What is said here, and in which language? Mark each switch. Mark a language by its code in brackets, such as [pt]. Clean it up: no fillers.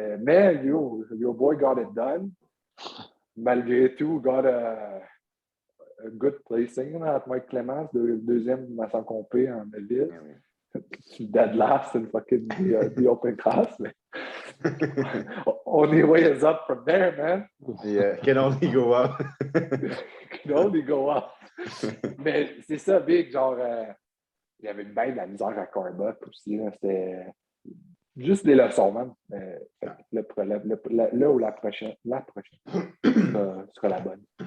[fr] Mais, [en] your boy got it done. [fr] Malgré tout, [en] got a good placing [fr] là, [en] at [fr] Mike Clemens, deuxième à son compé en Melville. Eh oui. [en] Dead last in fucking the open class. [fr] Mais [en] only way is up from there, man. Yeah, can only go up. Can only go up. [fr] Mais c'est ça, Big, genre, il y avait bien de la misère à Corbuck aussi. C'était juste des leçons, man. Là où la prochaine sera la bonne.